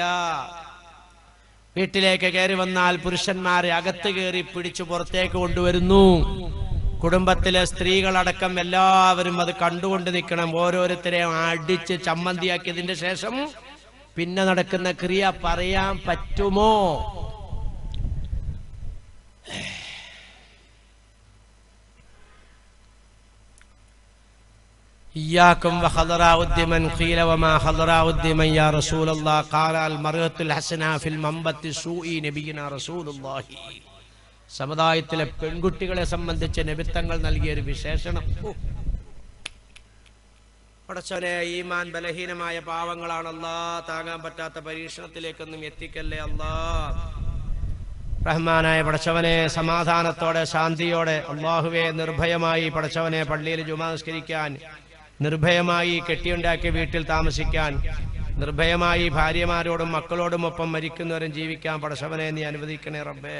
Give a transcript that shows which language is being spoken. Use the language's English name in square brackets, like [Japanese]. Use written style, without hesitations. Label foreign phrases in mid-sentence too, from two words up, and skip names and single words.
[Malayalam] വീട്ടിലേക്ക് കയറി വന്നാൽ പുരുഷന്മാരെ അകത്ത് കയറി പിടിച്ചു പുറത്തേക്ക് കൊണ്ടുവരുന്നു. കുടുംബത്തിലെ സ്ത്രീകളടക്കം എല്ലാവരും അത് കണ്ടുകൊണ്ട് നിൽക്കണം. ഓരോരുത്തരെയും അടിച്ച് ചമ്മന്തിയാക്കിയതിന്റെ ശേഷം പിന്നെ നടക്കുന്ന ക്രിയ പറയാൻ പറ്റുമോ? [Arabic] إياكم وخضراء الدمن قيل وما خضراء الدمن يا رسول الله قال المرأة الحسنى في المنبت السوء نبينا رسول الله. [Malayalam] സമുദായത്തിലെ പെൺകുട്ടികളെ സംബന്ധിച്ച് നബിത്തങ്ങൾ നൽകിയ ഒരു വിശേഷണം. പടച്ചവനെ, ഈമാൻ ബലഹീനമായ പാവങ്ങളാണ് അല്ലാഹ്. താങ്ങാൻ പറ്റാത്ത പരീക്ഷണത്തിലേക്കൊന്നും എത്തിക്കല്ലേ അല്ലാഹ്. റഹ്മാനായ പടച്ചവനെ, സമാധാനത്തോടെ ശാന്തിയോടെ അല്ലാഹുവേ നിർഭയമായി പടച്ചവനെ പള്ളിയിൽ ജുമാ നിസ്കരിക്കാൻ, നിർഭയമായി കെട്ടിയുണ്ടാക്കിയ വീട്ടിൽ താമസിക്കാൻ, നിർഭയമായി ഭാര്യമാരോടും മക്കളോടും ഒപ്പം മരിക്കുന്നവരും ജീവിക്കാൻ പടച്ചവനെ നീ അനുവദിക്കണേ റബ്ബേ.